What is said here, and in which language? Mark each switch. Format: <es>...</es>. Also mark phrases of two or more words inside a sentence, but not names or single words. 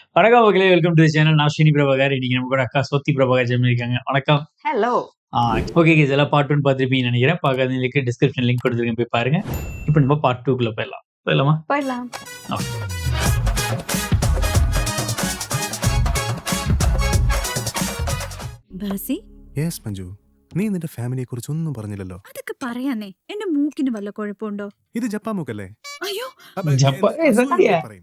<ta>வணக்கம் மக்களே,</ta> <en>welcome to the channel.</en> <ta>நான் ஸ்ரீனி பிரபாகர். இன்னைக்கு நம்ம கூட அக்கா சோத்தி பிரபாகர் ஜெயம் இருக்காங்க. வணக்கம். ஹலோ.</ta> <en>okay guys,</en> <ta>எல்லாம் பார்ட் 1 பார்த்துருப்பீங்கன்னு நினைக்கிறேன். பார்க்காதவங்களுக்கு</ta> <en>description link</en> <ta>கொடுத்துருக்கேன், போய் பாருங்க. இப்போ நம்ம பார்ட் 2க்குள்ள போயிடலாமா? போயிடலாம்.</ta> <ml>ബാസി, യെസ് മഞ്ജു, നീ നിന്റെ ഫാമിലിയെ കുറിച്ച് ഒന്നും പറഞ്ഞില്ലല്ലോ. അതൊക്കെ പറയാനേ. എന്റെ മൂക്കിന് വല്ല കുഴപ്പമുണ്ടോ? ഇത് ജപ്പാ മൂക്കല്ലേ? അയ്യോ, പറയും.</ml>